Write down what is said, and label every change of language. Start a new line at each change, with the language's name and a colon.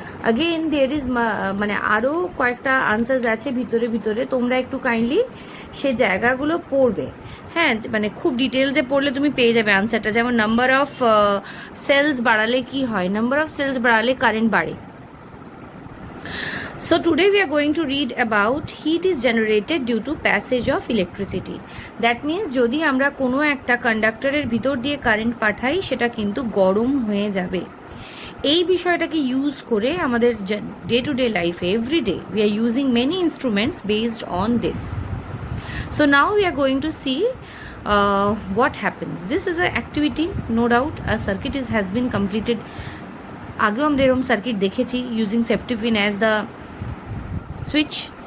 English: again there is
Bangla: মানে আরও কয়েকটা আনসার্স আছে ভিতরে ভিতরে, তোমরা একটু কাইন্ডলি সে জায়গাগুলো পড়বে। হ্যাঁ, মানে খুব ডিটেলসে পড়লে তুমি পেয়ে যাবে আনসারটা। যেমন নাম্বার অফ সেলস বাড়ালে কি হয়, নাম্বার অফ সেলস বাড়ালে কারেন্ট বাড়ে।
English: So today we are going to read about heat is generated due to passage of electricity. That means
Bangla: যদি আমরা কোনো একটা কন্ডাক্টরের ভিতর দিয়ে কারেন্ট পাঠাই সেটা কিন্তু গরম হয়ে যাবে। এই বিষয়টাকে ইউজ করে আমাদের ডে টু ডে লাইফে everyday
English: we are using many instruments based on this. So now we are going to see what happens. This is an activity, no doubt. A circuit has been completed.
Bangla: আগেও আমরা এরকম circuit দেখেছি
English: using safety pin as the switch.